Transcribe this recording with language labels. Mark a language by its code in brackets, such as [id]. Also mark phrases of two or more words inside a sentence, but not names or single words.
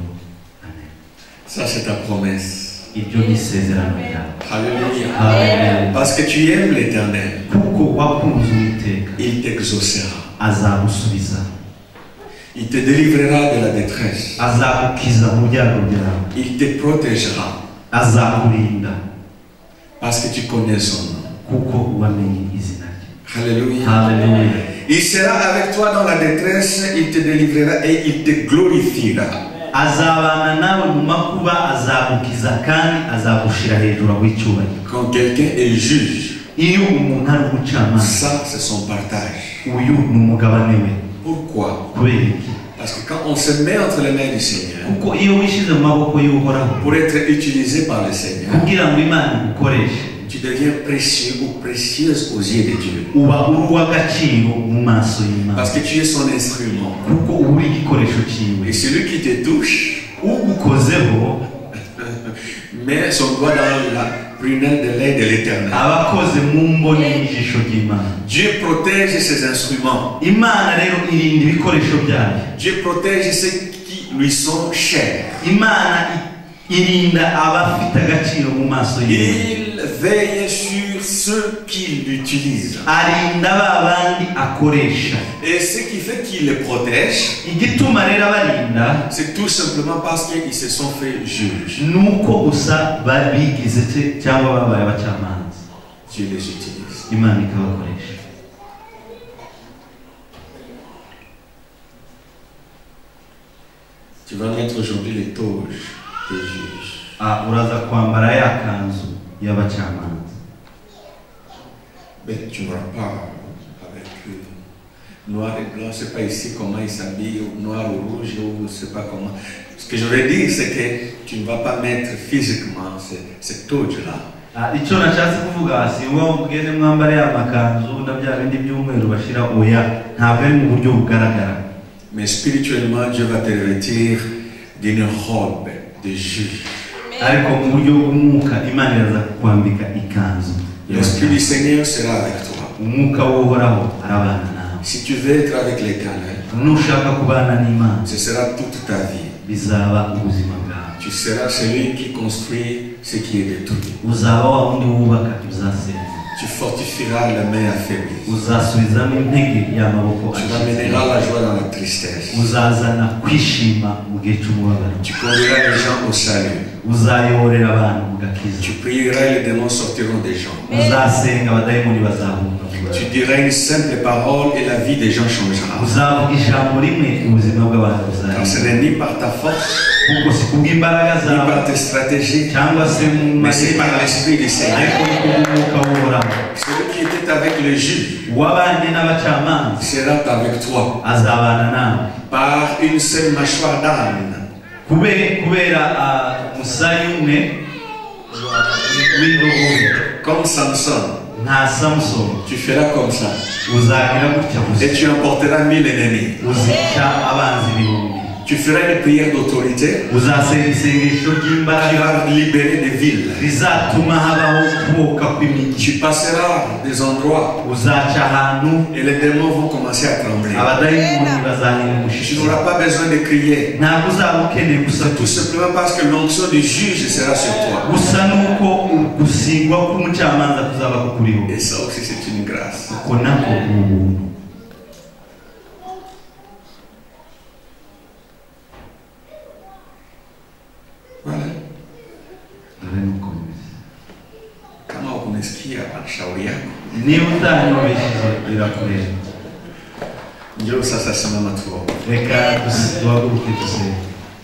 [fr] Amen. Ça c'est ta promesse. [rw] Ibyo ni isezerano ryawe. [fr] Alléluia. Amen. Parce que tu aimes l'Éternel, [rw] Kuko wakunze Uwiteka, [fr] il t'exaucera. [rw] azagusubiza. [fr] Il te délivrera de la détresse. [rw] Azagukiza mu byago byawe. [fr] Il te protégera. [rw] Azakurinda. [fr] Parce que tu connais son nom. [rw] Kuko wamenye izina rye. [fr] Alléluia. Hallelujah. Il sera avec toi dans la détresse, il te délivrera et il te glorifiera. [rw] Azabana nawe mu makuba, azagukiza kandi azagushira hejuru w'icyubahiro. [fr] Quand quelqu'un est juge, [rw] Iyo umuntu ari umucamanza, [fr] ça c'est son partage. [rw] uyu ni umugabane we. [fr] Pourquoi? [rw] Kubera iki? [fr] Parce que quand on se met entre les mains du Seigneur, [rw] Kuko iyo wishize mu maboko y'Uhoraho [fr] pour être utilisé par le Seigneur, [rw] kugira ngo Imana igukoreshe, [fr] tu deviens précieux ou précieuse aux yeux de Dieu. [rw] uba uri uw'agaciro mu maso y'Imana. [fr] Parce que tu es son instrument. [rw] Kuko uba uri igikoresho cyiwe. [fr] Et celui qui te touche [rw] Ugukozeho [fr] met son doigt dans la prunelle de l'œil de l'Éternel. [rw] aba akoze mu mboni y'ijisho ry'Imana. [fr] Dieu protège ses instruments. [rw] Imana rero irinda ibikoresho byayo. [fr] Dieu protège ceux qui lui sont chers. [rw] Imana irinda abafite agaciro mu maso y'Imana. [fr] Il veille sur ceux qui l'utilisent. [rw] Arinda ba bandi akoresha. [fr] Et ce qui fait qu'il les protège, [rw] Igituma rero abarinda [fr] c'est tout simplement parce qu'ils se sont fait juges. [rw] nuko gusa babigize cyangwa babaye abacamanza. [fr] Dieu les utilise. [rw] Imana ikabakoresha. [fr] Tu vas mettre aujourd'hui les toges des juges. [rw] Uraza kwambara ya kanzu y'abacamanza. [fr] Mais tu n'auras pas avec noir et blanc, je ne sais pas ici comment ils s'habillent, noir ou rouge, ou je ne sais pas comment. Ce que je veux dire, c'est que tu ne vas pas mettre physiquement cette toge-là. [rw] Icyo nashatse kuvuga si uwo mugende mwambare ya makanzu na bya bindi by'umweru bashira oya, ntabwo ari mu buryo bugaragara. [fr] Mais spirituellement, Dieu va te revêtir d'une robe de juge. [rw] Ariko mu buryo bw'umwuka Imana iraza kukwambika ikanzu. [fr] L'Esprit du Seigneur sera avec toi. [rw] Umwuka w'Uhoraho arabana nawe. [fr] Si tu veux être avec l'Éternel, [rw] nushaka kubana n'Imana, [fr] ce sera toute ta vie. [rw] bizaba ubuzima bwawe. [fr] Tu seras celui qui construit ce qui est détruit. [rw] Uzaba wa wundi wubaka ibyasenywe. [fr] Tu fortifieras la main affaiblie. [rw] Uzasubizamo intege y'amaboko [fr] Tu ramèneras la joie dans la tristesse. [rw] uzazana kwishima mu gihe cy'umubabaro. [fr] Tu conduiras les gens au salut. [rw] uzayoborera abantu mu gakiza. [fr] Tu prieras et les démons sortiront des gens. [rw] Uzasenga abadayimoni bazahunga. [fr] Tu diras une simple parole et la vie des gens changera. [rw] Uzavuga ijambo rimwe ubuzima bw'abantu [fr] Car ce [rw] buzahinduka. [fr] n'est ni par ta force, [rw] Kuko si kubw'imbaraga [fr] ni [rw] zawe [fr] par tes stratégies, [rw] cyangwa se mu [fr] mais c'est par [rw] mategeko, [fr] l'Esprit du Seigneur. [rw] ariko ni kubw'umwuka w'uhoraho. [fr] Celui qui était avec le juge [rw] Uwabanye n'abacamanza [fr] sera avec toi [rw] azabana nawe. [fr] par une seule mâchoire d'âne. [rw] kubera umusaya umwe w'indogobe [fr] Comme Samson, [rw] nta Samusoni, [fr] tu feras comme ça. [rw] uzagira gutya [fr] Et [rw] gusa, [fr] tu emporteras 1000 ennemis. [rw] uzica abanzi ibihumbi, [fr] Tu feras une prière d'autorité [rw] uzasenga isengesho [fr] qui [rw] ry'imbaraga [fr] va libérer des villes. [rw] rizatuma habaho kuboka kw'imijyi. [fr] Tu passeras des endroits [rw] Uzaca ahantu [fr] et les démons vont commencer à trembler. [rw] abadayimoni bazahinda [fr] Tu [rw] umushyitsi, [fr] n'auras pas besoin de crier. [rw] ntabwo uzaba ukeneye [fr] C'est tout [rw] gusakuza, [fr] simplement parce que l'onction du juge sera sur toi. [rw] gusa nuko gusigwa k'umucamanza kuzaba kukuriho. [fr] Et ça aussi, c'est une grâce. [rw] Uko nako ni ubuntu. [fr] Voilà. [rw] Dore nuko bimeze. [sw] Kama ukunisikia shauri yako, [rw] Niba utanyumvishije birakureba. [sw] njoo sasa simama tuombe. [rw] Reka duhaguruke dusenge.